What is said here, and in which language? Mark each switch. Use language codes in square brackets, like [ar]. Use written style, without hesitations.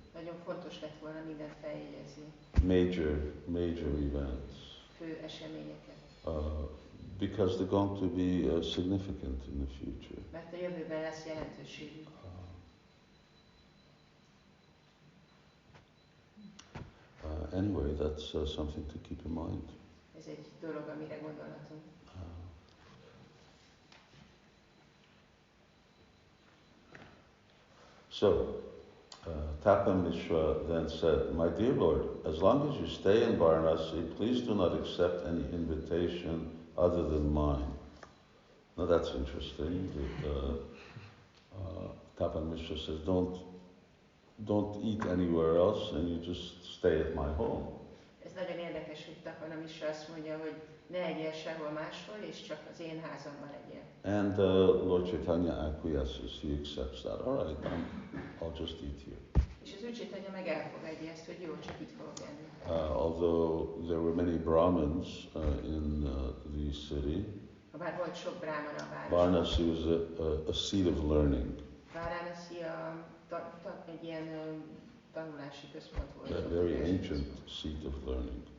[hu] Nagyon fontos lett volna mindent feljegyezni. [en] Major events. [hu] Fő eseményeket. [en] Because they're going to be significant in the future. [hu] Mert a jövőben lesz jelentőségük. [en] Anyway, that's something to keep in mind. [hu] Ez egy dolog, amire gondolhatunk. [en] So, Tapan Mishra then said, "My dear Lord, as long as you stay in Vārānasī, please do not accept any invitation other than mine." Now that's interesting. That, Tapan Mishra says, don't eat anywhere else, and you just stay at my home. [hu] Ez nagyon érdekes, hogy Tapan Mishra azt mondja, hogy ne egyél sehol máshol, és csak az én házamban legyél. [en] And Lord Caitanya acquiesces. He accepts that. All right, I'll just eat here. [hu] És az Úr Caitanya meg elfogadja ezt, hogy jó, csak itt fogok enni. [en] Although there were many Brahmins in the city, [hu] Bár volt sok brámana a városban. [en] Vārānasī was a seat of learning. [hu] Vārānasī egy ilyen tanulási központ volt. [en] A very ancient seat of learning.